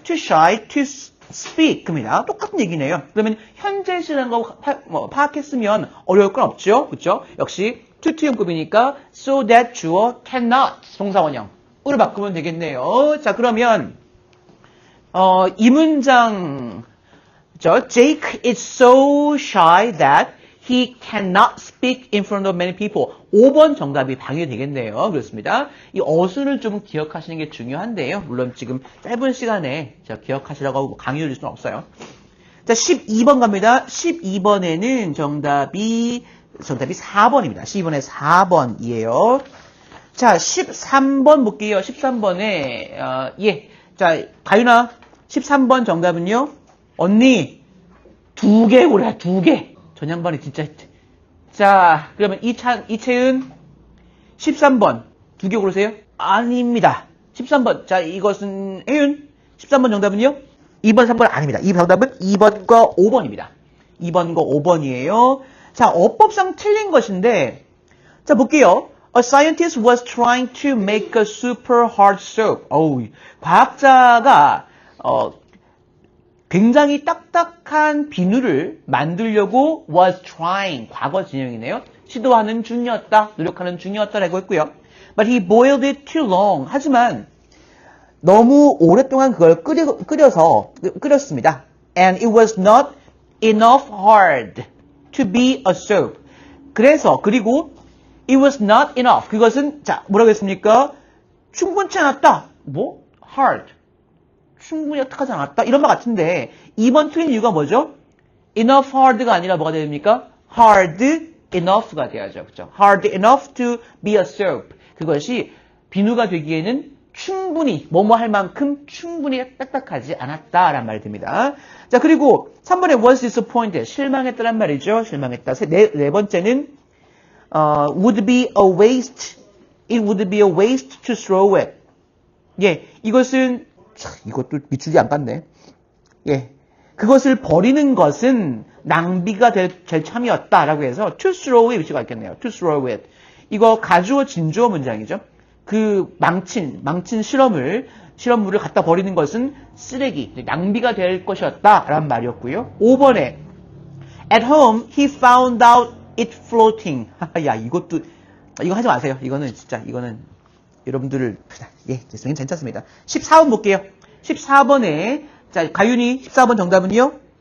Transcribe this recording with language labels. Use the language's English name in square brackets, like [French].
[English] Too shy to speak입니다. [Korean] 똑같은 얘기네요. 그러면 현재 시라는 거 파악했으면 어려울 건 없죠. 그렇죠? 역시 투투용법이니까 so that 주어 cannot 동사원형으로 바꾸면 되겠네요. 자, 그러면 이 문장 그렇죠? [English] Jake is so shy that he cannot speak in front of many people. [Korean] 5번 정답이 방해가 되겠네요. 그렇습니다. 이 어순을 좀 기억하시는 게 중요한데요. 물론 지금 짧은 시간에 제가 기억하시라고 하고 강의를 줄 수는 없어요. 자, 12번 갑니다. 12번에는 정답이 4번입니다. 12번에 4번이에요. 자, 13번 볼게요. 13번에 자, 가윤아 13번 정답은요. 언니 2개 고르라. 2개. 전양반이 진짜. 자, 그러면 이채은 13번 2개 고르세요. 아닙니다. 13번. 자, 이것은 혜윤 13번 정답은요? 2번, 3번 아닙니다. 이 정답은 2번과 5번입니다. 2번과 5번이에요. 자, 어법상 틀린 것인데, 자, 볼게요. [English] A scientist was trying to make a super hard soap. [Korean] 과학자가, 굉장히 딱딱한 비누를 만들려고 [English] was trying, [Korean] 과거 진행이네요. 시도하는 중이었다, 노력하는 중이었다라고 했고요. [English] But he boiled it too long. [Korean] 하지만 너무 오랫동안 그걸 끓였습니다. [English] And it was not enough hard to be a soap. [Korean] 그리고 [English] it was not enough. [Korean] 그것은 자, 뭐라고 했습니까? 충분치 않았다. hard. 충분히 딱하지 않았다. 이런 말 같은데 2번 틀린 이유가 뭐죠? enough hard가 아니라 뭐가 됩니까? hard enough가 돼야죠. 그렇죠? [English] hard enough to be a soap. [Korean] 그것이 비누가 되기에는 충분히 뭐뭐 할 만큼 충분히 딱딱하지 않았다라는 말이 됩니다. 자, 그리고 3번에 [English] was disappointed. [Korean] 실망했다란 말이죠. 실망했다. 네 번째는 [English] would be a waste. It would be a waste to throw it. [Korean] 예, 이것은 이것도 밑줄이 안 갔네. 예, 그것을 버리는 것은 낭비가 될 참이었다라고 해서 to throw의 위치가 있겠네요. [English] to throw it. [Korean] 이거 가주어 진주어 문장이죠. 그 망친 실험물을 갖다 버리는 것은 쓰레기, 낭비가 될 것이었다라는 말이었고요. [English] 5번에 at home he found out it floating. [Korean] 야, 이거 하지 마세요. 이거는 여러분들을 됐습니다. 괜찮습니다. 14번 볼게요. 14번에 자, 가윤이 14번 정답은요?